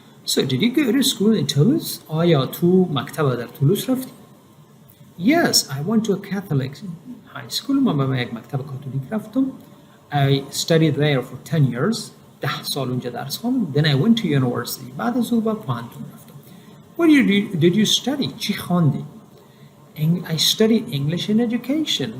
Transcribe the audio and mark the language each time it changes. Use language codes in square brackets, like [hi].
[en] So did you go to school in Toulouse? [fa] آیا تو مکتب در تولوس رفتی؟ [en] Yes, I went to a Catholic high school. [fa] من به یک مکتب کاتولیک رفتم. [en] I studied there for 10 years. [fa] 10 سال اونجا درس خوندم. [en] Then I went to university. [fa] بعد از او به پوهنتون رفتم. [en] What did you study? [fa] چی خواندی؟ [en] I studied English and education.